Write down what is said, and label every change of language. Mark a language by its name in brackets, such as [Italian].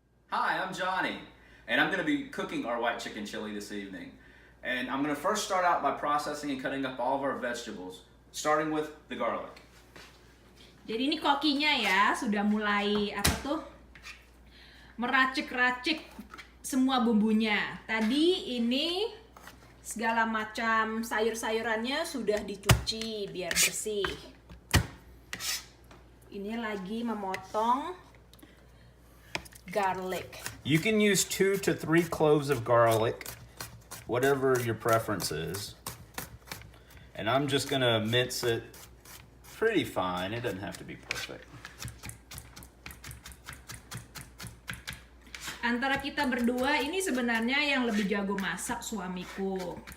[English] Hi, I'm Johnny, and I'm going to be cooking our white chicken chili this evening. And I'm going to first start out by processing and cutting up all of our vegetables, starting with the garlic. [Indonesian] Jadi ini kokinya ya, sudah mulai meracik-racik semua bumbunya. Tadi ini segala macam sayur-sayurannya sudah dicuci biar bersih. Ini lagi memotong garlic. [English] You can use 2 to 3 cloves of garlic, whatever your preference is. And I'm just gonna mince it pretty fine. It doesn't have to be perfect. [Indonesian] Antara kita berdua ini sebenarnya yang lebih jago masak suamiku.